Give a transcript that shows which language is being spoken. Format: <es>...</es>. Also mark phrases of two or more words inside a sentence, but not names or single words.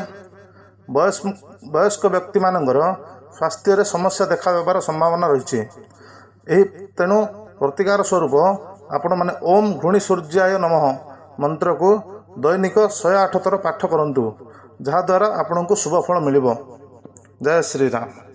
<or>ବୟସ୍କ ବ୍ୟକ୍ତି ମାନଙ୍କର ସ୍ୱାସ୍ଥ୍ୟ ରେ ସମସ୍ୟା ଦେଖା ଦେବାର ସମ୍ଭାବନା ରହି। ତେଣୁ ପ୍ରତିକାର ସ୍ୱରୂପ ଆପଣ ମାନେ</or> <sa>ओम घृणी सूर्याय नमः</sa> <or>ମନ୍ତ୍ର କୁ ଦୈନିକ 108 ଥର ପାଠ କରନ୍ତୁ, ଯାହା ଦ୍ୱାରା ଆପଣ କୁ ଶୁଭ ଫଳ ମିଳିବ।</or> <hi>जय श्री राम।</hi>